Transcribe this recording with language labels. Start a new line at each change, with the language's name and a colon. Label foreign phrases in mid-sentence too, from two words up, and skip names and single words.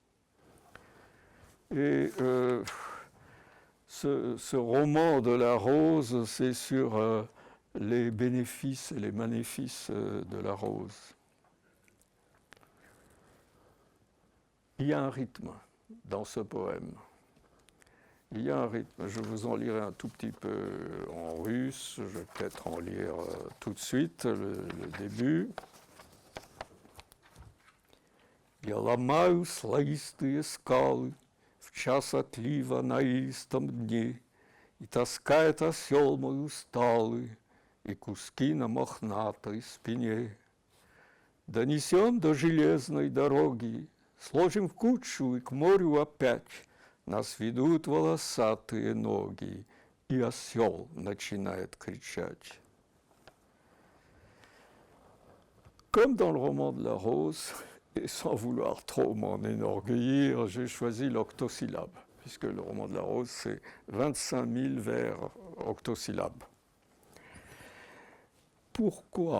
French: Et ce roman de la rose, c'est sur les bénéfices et les maléfices de la rose. Il y a un rythme dans ce poème. Il y a un rythme. Je vous en lirai un tout petit peu en russe. Je vais peut-être en lire tout de suite le début.
Russian: Я ломаю слоистые скалы в час отлива на истом дне, и таскает осел мой усталый, и куски на мохнатой спине. Донесем до железной дороги, сложим в кучу и к морю опять, нас ведут волосатые ноги, и осел начинает кричать.
French: Comme dans le roman de la rose, et sans vouloir trop m'en enorgueillir, j'ai choisi l'octosyllabe, puisque le roman de la rose, c'est 25 000 vers octosyllabes. Pourquoi ?